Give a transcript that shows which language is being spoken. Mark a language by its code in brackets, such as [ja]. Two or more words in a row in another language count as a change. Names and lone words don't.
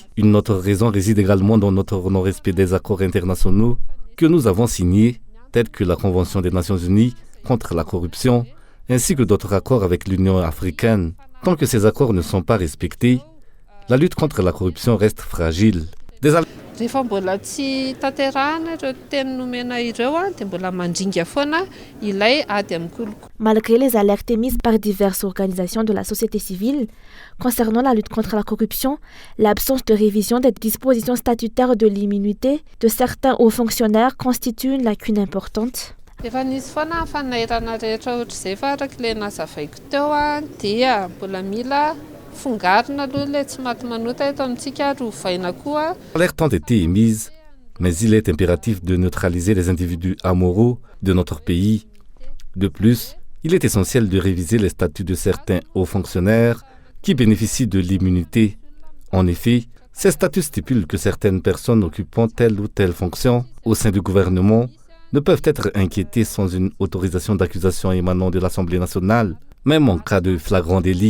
[fr] Une autre raison réside également dans notre non-respect des accords internationaux que nous avons signés, tels que la Convention des Nations Unies contre la corruption, ainsi que d'autres accords avec l'Union africaine. Tant que ces accords ne sont pas respectés, la lutte contre la corruption reste fragile. [mg] Rehefa mbola tsy tanterahana ireo teny nomena ireo dia mbola mandringa foana ilay ady amin'ny kolikoly. [fr] Malgré les alertes émises par diverses organisations de la société civile concernant la lutte contre la corruption, l'absence de révision des dispositions statutaires de l'immunité de certains hauts fonctionnaires constitue une lacune importante. [mg] Efa nisy foana fanahirana rehetra ohatr'izay fa araka ilay nazavaiko teo dia mbola mila fongarina aloha ilay tsy maty manota eto amintsika ary hovaina koa. [fr] Alertes ont été émises, mais il est impératif de neutraliser les individus amoureux de notre pays. De plus, il est essentiel de réviser les statuts de certains hauts fonctionnaires qui bénéficient de l'immunité. En effet, ces statuts stipulent que certaines personnes occupant telle ou telle fonction au sein du gouvernement ne peuvent être inquiétées sans une autorisation d'accusation émanant de l'Assemblée nationale, même en cas de flagrant délit.